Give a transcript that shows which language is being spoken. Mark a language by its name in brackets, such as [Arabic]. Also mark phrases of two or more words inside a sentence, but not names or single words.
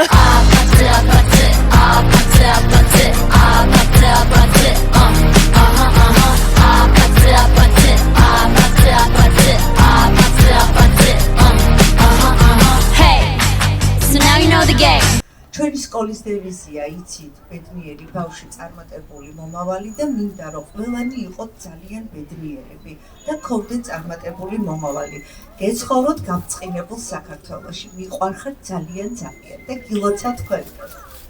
[Korean] 아파트 아파트 아파트 아파트 아파트 아파트 아파트 아파트 아파트 아파트 아파트 [English] Hey, so now you know the game. [Georgian] ჩვენი სკოლის დევიზია იცით, ბედნიერი ბავშვი წარმატებული მომავალი და მინდა რომ ყველანი იყოთ ძალიან ბედნიერები და გქონდეთ წარმატებული მომავალი. გეცხოვროთ გაბრწყინებულ საქართველოში. მიყვარხართ ძალიან და გილოცავთ თქვენ.